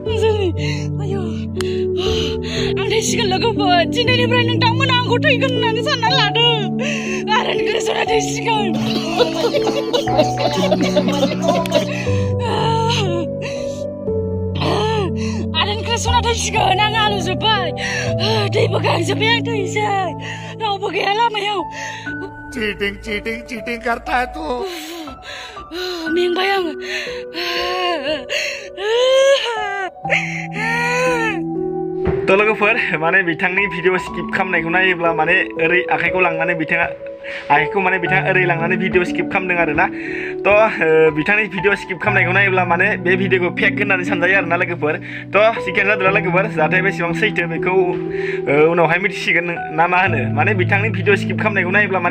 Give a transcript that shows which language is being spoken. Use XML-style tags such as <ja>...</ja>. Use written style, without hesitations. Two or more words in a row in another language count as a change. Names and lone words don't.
<brx>आं थैसिगोन लोगोफोर दिनैनिफ्राय नोंथांमोना आंखौ थैगोन होननानै सानना लादों आरो नोंसोरा थैसिगोन सना थैसिगोन आं आलुजोब्बाय दै बोखांजोब्बाय आं थैसै रावबो गैया लामायाव</brx> <hi>चीटिंग करता है तू</hi> <brx>मेंबाय आं थ' लोगोफोर माने बिथांनि</brx> <en>video skip</en> <brx>खालामनायखौ नायोब्ला माने ओरै आखाइखौ लांनानै बिथाङा ओरै लांनानै</brx> <en>video skip</en> <brx>खालामदों आरोना थ' बिथांनि</brx> <en>video skip</en> <brx>खालामनायखौ नायोब्ला माने बे भिडिअखौ फेक होननानै सानजायो आरोना लोगोफोर थ' जिखियानो जादोंना लोगोफोर जाथाया बेसेबां सैथो बेखौ उनावहाय मिथिसिगोन ना मा होनो माने बिथांनि</brx> <en>video skip</en> <brx>खालामनायखौ नायोब्ला माने</brx>